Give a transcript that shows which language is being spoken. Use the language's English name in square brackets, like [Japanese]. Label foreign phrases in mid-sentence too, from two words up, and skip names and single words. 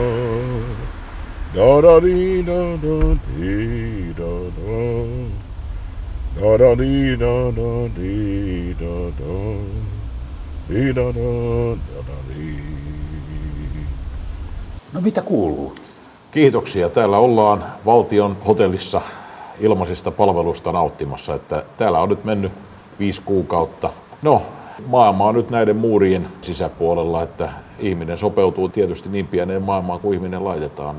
[Finnish] Da da dee da da dee da da. Da da dee da da dee da da. Dee da da da da dee. No mitä kuuluu? Kiitoksia. Täällä ollaan valtion hotellissa ilmaisista palveluista nauttimassa. Että täällä on nyt mennyt 5 kuukautta. No, maailma on nyt näiden muurien sisäpuolella, että ihminen sopeutuu tietysti niin pieneen maailmaan kuin ihminen laitetaan.